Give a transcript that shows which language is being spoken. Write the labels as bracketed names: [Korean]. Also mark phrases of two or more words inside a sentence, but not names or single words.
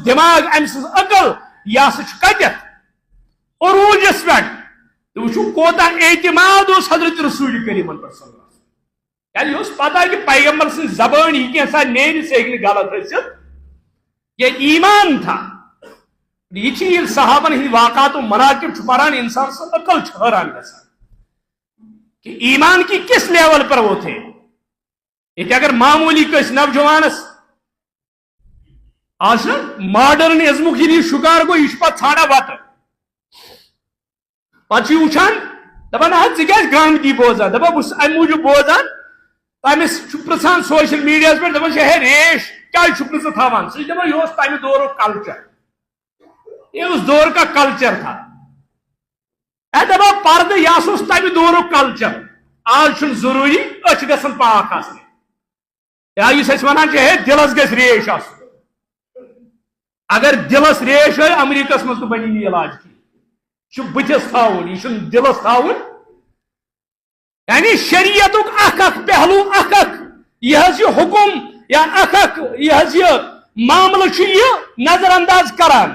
[Kashmiri] دٮ۪ماغ أمۍ سٕنٛز عقل یہِ ہسا چھُ کتٮ۪تھ عروٗجس پٮ۪ٹھ تہٕ وٕچھِو کوتاہ اعتماد اوس حضرت رسول کریٖمن پٮ۪ٹھ [Arabic] صلی اللہ علیہ وسلم [Kashmiri] کیازِ یہِ اوس پتہ کہِ پیغمبر سٕنٛز زبٲنۍ یہِ کینٛژھا نیرِ سُہ ہیٚکہِ نہٕ غلط ٲسِتھ [Urdu] یہ ایمان تھا [Kashmiri] یہ ییٚلہِ صحابن ہٕنٛدۍ واقعات و مناقب چھُ پران انسان سٕنٛز عقل چھِ حٲران گژھان [Urdu] کہ ایمان کی کس لیول پر وہ تھے [Kashmiri] یہ اگر معمولی کس نوجوانس آج ماڈرنزمک یہ شکار گو یہ پہ ژھانڈا وت پہ وچان دپان ژٕ کیٛازِ گامتی بوزان دپان بہٕ چھُس امہِ موٗجوٗب بوزان تٔمِس چھُ پرژھان سوشل میڈیاہس پٮ۪ٹھ دپان چھِ ہے ریش کیٛازِ چھُکھ نہٕ ژٕ تھاوان سُہ چھُ دپان یہِ اوس تمہِ دورُک کلچر [Urdu] یہ اس دور کا کلچر تھا [Kashmiri] اے دپان پردٕ یہِ ہسا اوس تمہِ دورُک کلچر آج چھُنہٕ ضروٗری أچھ گژھن پاک آسنہِ یا یُس أسۍ ونان چھِ ہے دلس گژھِ ریش آسُن اگر دلس ریش آے امریکہس منٛز تہِ بنہِ نہٕ علاج کینٛہہ یہِ چھُ بٕتھِس تھاوُن یہِ چھُنہٕ دلس تھاوُن یعنی شریعتُک اکھ اکھ پہلوٗ اکھ اکھ یہِ حظ یہِ حُکُم یا اکھ اکھ یہِ حظ یہِ معاملہٕ چھُ یہِ نظر انداز کران